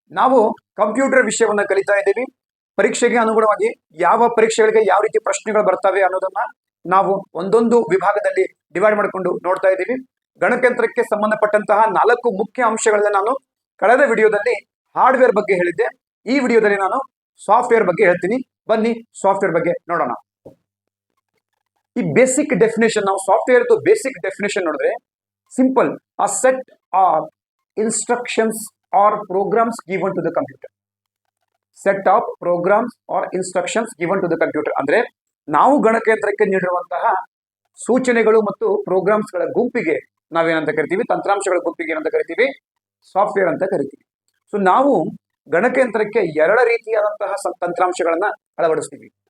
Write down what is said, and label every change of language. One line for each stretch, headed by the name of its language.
Kannada: ನಾವು ಕಂಪ್ಯೂಟರ್ ವಿಷಯವನ್ನ ಕಲಿತಾ ಇದ್ದೀವಿ. ಪರೀಕ್ಷೆಗೆ ಅನುಗುಣವಾಗಿ ಯಾವ ಪರೀಕ್ಷೆಗಳಿಗೆ ಯಾವ ರೀತಿ ಪ್ರಶ್ನೆಗಳು ಬರ್ತವೆ ಅನ್ನೋದನ್ನ ನಾವು ಒಂದೊಂದು ವಿಭಾಗದಲ್ಲಿ ಡಿವೈಡ್ ಮಾಡಿಕೊಂಡು ನೋಡ್ತಾ ಇದ್ದೀವಿ. ಗಣಕಯಂತ್ರಕ್ಕೆ ಸಂಬಂಧಪಟ್ಟಂತಹ 4 ಮುಖ್ಯ ಅಂಶಗಳನ್ನ ನಾನು ಕಳೆದ ವಿಡಿಯೋದಲ್ಲಿ ಹಾರ್ಡ್ವೇರ್ ಬಗ್ಗೆ ಹೇಳಿದ್ದೆ. ಈ ವಿಡಿಯೋದಲ್ಲಿ ನಾನು ಸಾಫ್ಟ್ವೇರ್ ಬಗ್ಗೆ ಹೇಳ್ತೀನಿ. ಬನ್ನಿ ಸಾಫ್ಟ್ವೇರ್ ಬಗ್ಗೆ ನೋಡೋಣ. ಈ ಬೇಸಿಕ್ ಡೆಫಿನೇಷನ್, ನಾವು ಸಾಫ್ಟ್ವೇರ್ ಬೇಸಿಕ್ ಡೆಫಿನೇಷನ್ ನೋಡಿದ್ರೆ
English: simple, a set of instructions or programs given to the computer. Set of programs or instructions given to the computer
Kannada: ಅಂದ್ರೆ ನಾವು ಗಣಕಯಂತ್ರಕ್ಕೆ ನೀಡಿರುವಂತಹ ಸೂಚನೆಗಳು ಮತ್ತು ಪ್ರೋಗ್ರಾಮ್ಸ್ ಗಳ ಗುಂಪಿಗೆ ನಾವೇನಂತ ಕರಿತೀವಿ, ತಂತ್ರಾಂಶಗಳ ಗುಂಪಿಗೆ ಏನಂತ ಕರಿತೀವಿ, ಸಾಫ್ಟ್ವೇರ್ ಅಂತ ಕರಿತೀವಿ. ಸೊ ನಾವು ಗಣಕಯಂತ್ರಕ್ಕೆ 2 ರೀತಿಯಾದಂತಹ ತಂತ್ರಾಂಶಗಳನ್ನ ಅಳವಡಿಸ್ತೀವಿ.